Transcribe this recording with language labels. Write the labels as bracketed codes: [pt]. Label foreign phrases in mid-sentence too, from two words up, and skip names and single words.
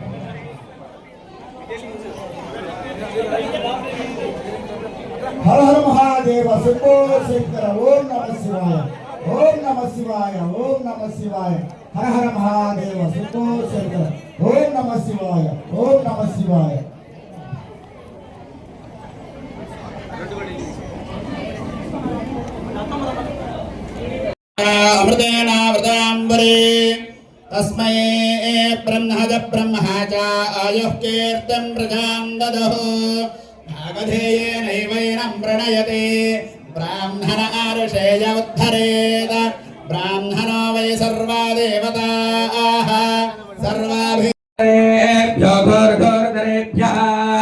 [sa] హర హర మహాదేవ శంభో శంకర. ఓం నమః శివాయ. ఓం నమః శివాయ. ఓం నమః శివాయ. హర హర మహాదేవ శంభో శంకర. ఓం నమః శివాయ. ఓం నమః శివాయ. अमृतेनावृताम्बरे तस्मै ब्रह्मज ब्रह्मा च आयुः कीर्तिं प्रजां ददुः नागधेयेनैवैनं प्रणयते ब्राह्मण आरुषेय उद्धरेत् ब्राह्मणो वै सर्वा देवताः सर्वाभिः